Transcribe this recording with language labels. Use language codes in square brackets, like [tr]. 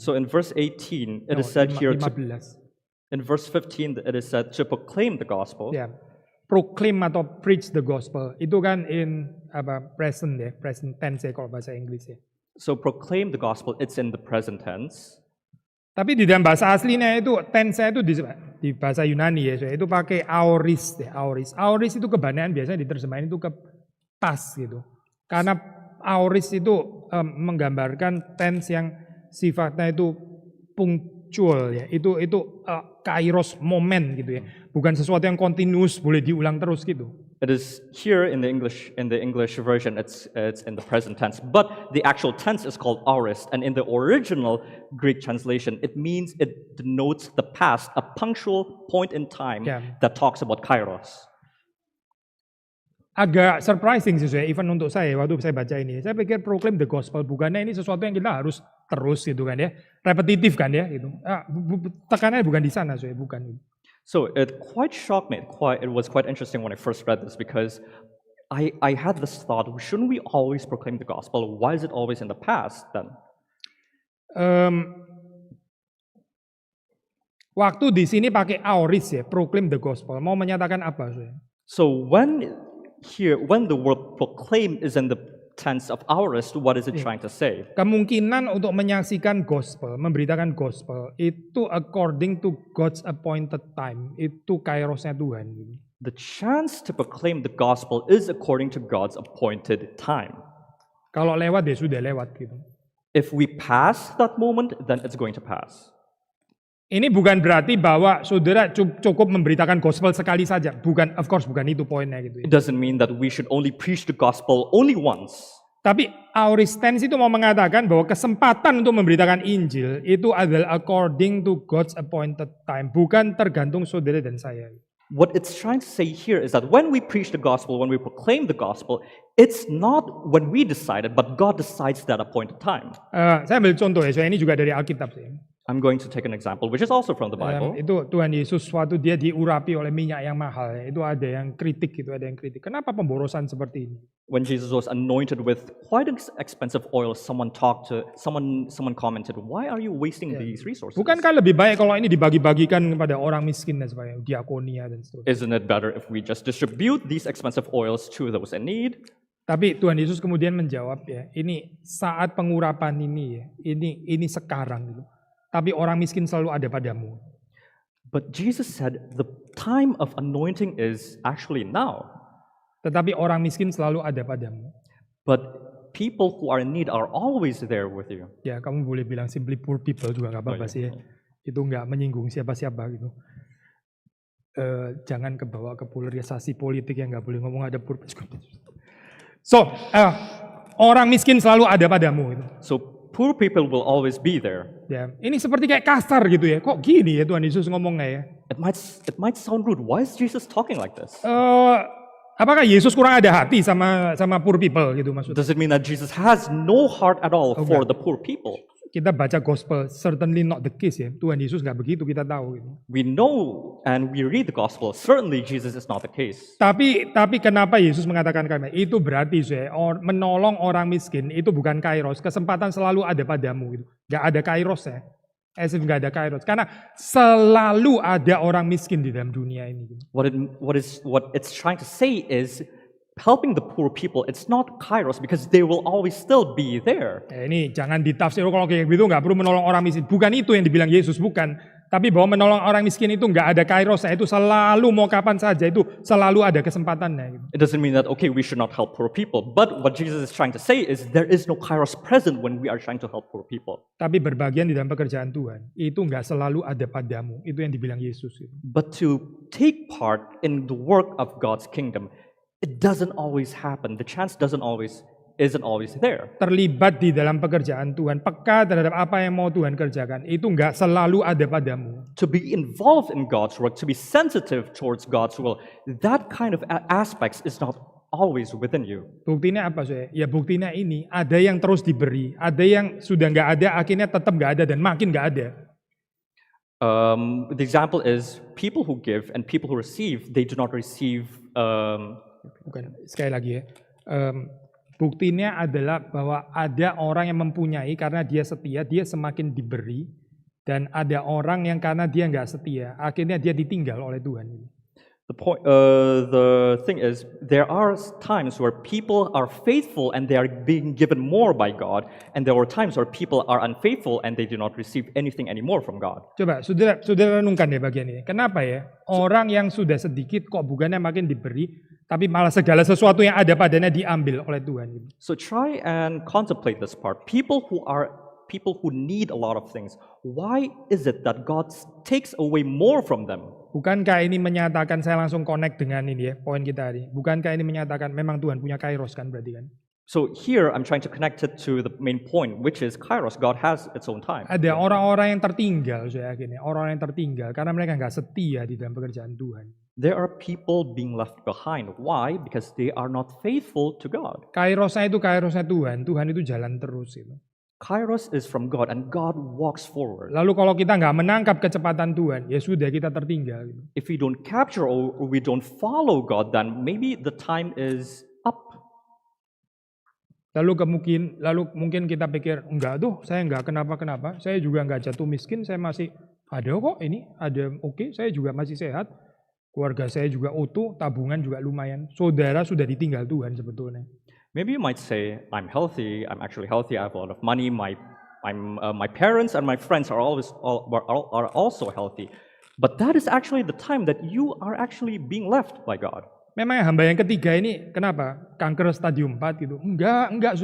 [en] So in verse 18, it is said here. 15. In verse 15, it is said to proclaim the gospel. [id] Ya. [en] Proclaim [id] atau [en] preach the gospel [id] itu kan [en] in present [id] ya, [en] present tense [id] ya kalau bahasa Inggris ya. [en] So proclaim the gospel, it's in the present tense. [id] Tapi di dalam bahasa aslinya itu tense itu di bahasa Yunani ya, itu pakai aoris ya, aoris. Aoris itu kebanyakan biasanya diterjemahin itu ke pas gitu. Karena aoris itu menggambarkan tense yang sifatnya itu punctual ya. Itu kairos momen gitu ya. Bukan sesuatu yang continuous boleh diulang terus gitu. [en] It is here in the English version it's in the present tense, but the actual tense is called aorist, and in the original Greek translation it denotes the past, a punctual point in time that talks about kairos. [id] Agak surprising sih saya, even untuk saya waktu saya baca ini. Saya pikir [en] proclaim the gospel [id] bukannya ini sesuatu yang kita harus terus gitu kan ya, repetitif kan ya gitu. Tekanannya bukan di sana saya, bukan. [en] So it quite shocked me. It was quite interesting when I first read this because I had this thought: shouldn't we always proclaim the gospel? Why is it always in the past then? [id] Waktu di sini pakai aoris ya, [en] proclaim the gospel. [id] Mau menyatakan apa saya? [en] So when the word proclaim is in the tense of aorist, what is it trying to say? [id] Kemungkinan untuk menyaksikan gospel, memberitakan gospel itu [en] according to God's appointed time. [id] Itu kairosnya Tuhan. [en] The chance to proclaim the gospel is according to God's appointed time. [id] Kalau lewat ya sudah lewat gitu. [en] If we pass that moment, then it's going to pass. [id] Ini bukan berarti bahwa saudara cukup memberitakan gospel sekali saja. Bukan, [en] of course [id] bukan itu poinnya gitu. [en] It doesn't mean that we should only preach the gospel only once. [id] Tapi aoristens itu mau mengatakan bahwa kesempatan untuk memberitakan Injil itu adalah [en] according to God's appointed time, [id] bukan tergantung saudara dan saya. [en] What it's trying to say here is that when we preach the gospel, when we proclaim the gospel, it's not when we decide it, but God decides that appointed time. [id] Saya ambil contoh ya, soalnya ini juga dari Alkitab sih. [en] I'm going to take an example, which is also from the Bible. [id] Itu Tuhan Yesus waktu dia diurapi oleh minyak yang mahal, ya. Itu ada yang kritik, Kenapa pemborosan seperti ini? [en] When Jesus was anointed with quite expensive oil, someone commented, "Why are you wasting these resources? [id] Bukankah lebih baik kalau ini dibagi-bagikan kepada orang miskin dan sebagainya, diakonia dan seterusnya? [en] Isn't it better if we just distribute these expensive oils to those in need?" [id] Tapi Tuhan Yesus kemudian menjawab ya, ini saat pengurapan ini ya, ini sekarang gitu. Tapi orang miskin selalu ada padamu. [en] But Jesus said the time of anointing is actually now. [id] Tetapi orang miskin selalu ada padamu. [en] But people who are in need are always there with you. [id] Ya, kamu boleh bilang [en] simply poor people [id] juga nggak apa-apa sih ya. Itu nggak menyinggung siapa-siapa gitu. Jangan kebawa ke polarisasi politik yang nggak boleh ngomong ada [en] poor people. [id] So, orang miskin selalu ada padamu. Gitu. [en] So poor people will always be there. [id] Ya, ini seperti kayak kasar gitu ya. Kok gini ya Tuhan Yesus ngomongnya ya? [en] It might sound rude. Why is Jesus talking like this? [id] Apakah Yesus kurang ada hati sama [en] poor people [id] gitu maksudnya? [en] Does it mean that Jesus has no heart at all for the poor people? [id] Kita baca [en] gospel, certainly not the case ya. [id] Tuhan Yesus nggak begitu, kita tahu. Gitu. [en] We know and we read the gospel. Certainly Jesus is not the case. [id] Tapi kenapa Yesus mengatakan karena itu berarti saya menolong orang miskin itu bukan kairos. Kesempatan selalu ada padamu. Gitu. Gak ada kairos ya. [en] As if [id] gak ada kairos. Karena selalu ada orang miskin di dalam dunia ini. Gitu. [en] What it's trying to say is helping the poor people, it's not kairos because they will always still be there. [id] Ini jangan ditafsir kalau kayak gitu nggak perlu menolong orang miskin. Bukan itu yang dibilang Yesus, bukan. Tapi bahwa menolong orang miskin itu nggak ada kairos, itu selalu mau kapan saja, itu selalu ada kesempatannya. Gitu. [en] It doesn't mean that, okay, we should not help poor people. But what Jesus is trying to say is there is no kairos present when we are trying to help poor people. [id] Tapi berbagian di dalam pekerjaan Tuhan, itu nggak selalu ada padamu. Itu yang dibilang Yesus. Gitu. [en] But to take part in the work of God's kingdom, it doesn't always happen. The chance isn't always there. [id] Terlibat di dalam pekerjaan Tuhan, peka terhadap apa yang mau Tuhan kerjakan, itu nggak selalu ada padamu. [en] To be involved in God's work, to be sensitive towards God's will, that kind of aspects is not always within you. [id] Buktinya apa sih? Ya buktinya ini, ada yang terus diberi, ada yang sudah nggak ada, akhirnya tetap nggak ada dan makin nggak ada. [en] The example is people who give and people who receive, they do not receive. [id] Bukan, sekali lagi ya. Buktinya adalah bahwa ada orang yang mempunyai karena dia setia, dia semakin diberi. Dan ada orang yang karena dia nggak setia, akhirnya dia ditinggal oleh Tuhan. [en] The thing is, there are times where people are faithful and they are being given more by God, and there are times where people are unfaithful and they do not receive anything anymore from God. [id] Coba, saudara renungkan ya bagian ini. Kenapa ya? Orang yang sudah sedikit kok bukannya makin diberi, tapi malah segala sesuatu yang ada padanya diambil oleh Tuhan. [en] So try and contemplate this part. People who need a lot of things, why is it that God takes away more from them? [id] Bukankah ini menyatakan, saya langsung connect dengan ini ya, poin kita hari. Bukankah ini menyatakan memang Tuhan punya kairos kan berarti kan? [en] So here I'm trying to connect it to the main point, which is kairos. God has its own time. [id] Ada orang-orang yang tertinggal, saya yakin ya. Orang-orang yang tertinggal karena mereka nggak setia di dalam pekerjaan Tuhan. [en] There are people being left behind. Why? Because they are not faithful to God. [id] Kairosnya itu kairosnya Tuhan. Tuhan itu jalan terus itu. [en] Kairos is from God and God walks forward. [id] Lalu kalau kita nggak menangkap kecepatan Tuhan, ya sudah kita tertinggal. Gitu. [en] If we don't capture or we don't follow God, then maybe the time is up. [id] Lalu mungkin kita pikir, enggak tuh, saya enggak kenapa-kenapa, saya juga enggak jatuh miskin, saya masih ada kok ini, ada oke, saya juga masih sehat, keluarga saya juga utuh, tabungan juga lumayan. Saudara sudah ditinggal Tuhan sebetulnya. [en] Maybe you might say, I'm healthy, I'm actually healthy, I have a lot of money, my parents and my friends are also healthy. But that is actually the time that you are actually being left by God. [id] Memang hamba yang ketiga ini kenapa? Kanker stadium 4 gitu. Enggak.